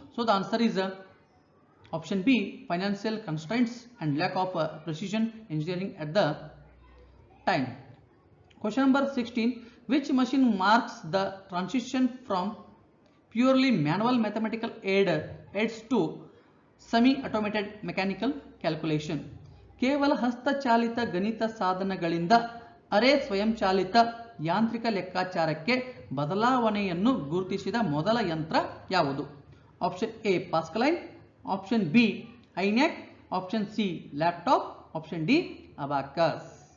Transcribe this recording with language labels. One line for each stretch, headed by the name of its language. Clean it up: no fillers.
English: So the answer is option B financial constraints and lack of precision engineering at the time. Question number 16. Which machine marks the transition from purely manual mathematical aids to semi-automated mechanical calculation?
Kannada: ಕೇವಲ ಹಸ್ತಚಾಲಿತ ಗಣಿತ ಸಾಧನಗಳಿಂದ ಅರೆ ಸ್ವಯಂಚಾಲಿತ ಯಾಂತ್ರಿಕ ಲೆಕ್ಕಾಚಾರಕ್ಕೆ ಬದಲಾವಣೆಯನ್ನು ಗುರುತಿಸಿದ ಮೊದಲ ಯಂತ್ರ ಯಾವುದು?
English: Option A Pascaline, option B ENIAC, option C laptop, option D abacus.